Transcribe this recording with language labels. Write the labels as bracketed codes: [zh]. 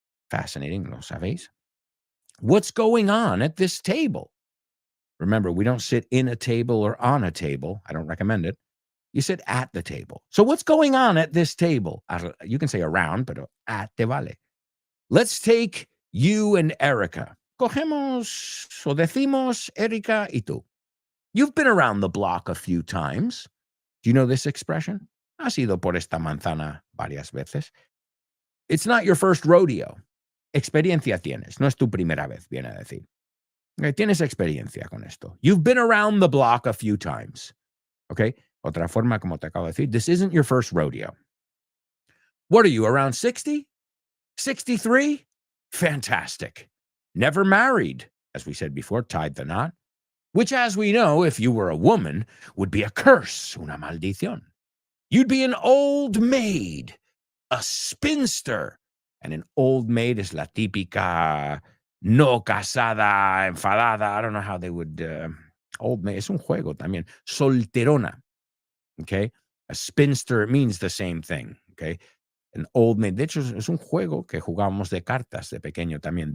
[en] Fascinating, [es] ¿lo sabéis? [en] What's going on at this table? Remember, we don't sit in a table or on a table. I don't recommend it. You sit at the table. So what's going on at this table? You can say around, but at [es] te vale. [en] Let's take you and Erica. [es] Cogemos o decimos Erica y tú. [en] You've been around the block a few times. Do you know this expression? [es] Has ido por esta manzana varias veces. [en] It's not your first rodeo. [es] Experiencia tienes. No es tu primera vez, viene a decir. Tienes experiencia con esto. [en] You've been around the block a few times. [es] Okay? Otra forma, como te acabo de decir, [en] this isn't your first rodeo. What are you, around 60? 63? Fantastic. Never married, as we said before, tied the knot. Which, as we know, if you were a woman, would be a curse, [es] una maldición. [en] You'd be an old maid, a spinster, And an old maid is [es] la típica no casada, enfadada. [en] I don't know how they would. [es] Old maid es un juego también. Solterona. Okay. [en] A spinster, it means the same thing. Okay. An old maid. [es] De hecho, es un juego que jugábamos de cartas de pequeño también.